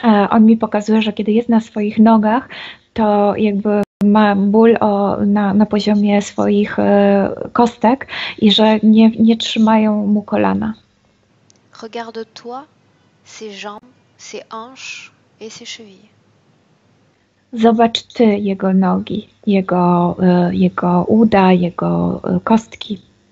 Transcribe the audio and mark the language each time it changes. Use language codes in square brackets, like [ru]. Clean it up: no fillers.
[pl] On mi pokazuje, że kiedy jest na swoich nogach, to jakby ma ból na poziomie swoich kostek i że nie trzymają mu kolana. [fr] Regarde-toi, ses jambes, ses hanches et ses chevilles. [pl] Zobacz ty jego nogi, jego uda, jego kostki.